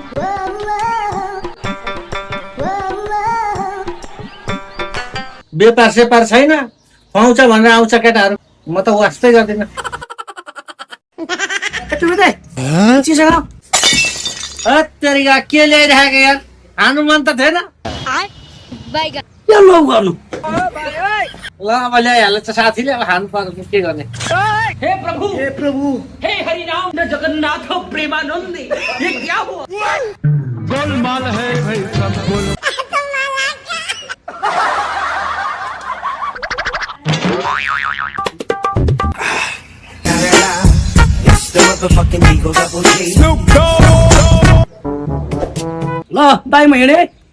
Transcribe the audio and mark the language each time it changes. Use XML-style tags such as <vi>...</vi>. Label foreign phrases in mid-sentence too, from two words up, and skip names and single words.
<ne>व्यापार सेपार छैन पाउँछ भनेर आउँछ केटाहरू म त वास्तै गर्दिनँ टिपी दाइ चिसो खाऊ हत्तेरिका के ल्याइराखेको यार खानु मन त थिएन के लौ गर्नु ल अब ल्याइहाल्छ साथीले अब खानु पर्छ के गर्ने हे प्रभु हे हरि राम न जगन्नाथ प्रेमानंद</ne> <hi>ये क्या हुआ गोलमाल है भाई सब गोल</hi> <ne>ल दाइ म हिँडे</ne>